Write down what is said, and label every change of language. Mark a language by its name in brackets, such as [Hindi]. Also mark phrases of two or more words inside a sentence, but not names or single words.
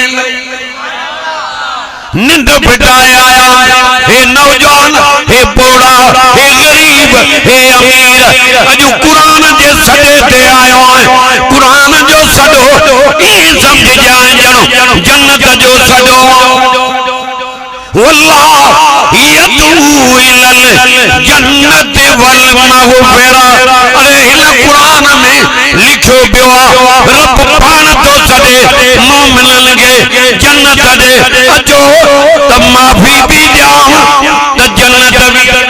[Sindhi] निंड फिटाए आया हे नौजवान हे बोड़ा हे गरीब हे अमीर अॼु कुरान जे सॾे ते आयो आहियां कुरान जो सॾो ईअं सम्झजांइ ॼणो जन्नत जो सॾो [Arabic] والله يدعو إلى الجنة والمغفرة [Sindhi] अरे हिन कुरान में लिखियो पियो आहे रब पाण थो सॾे मोमिनन खे जन्नत ॾे अचो त माफ़ी बि ॾियां त जन्नत बि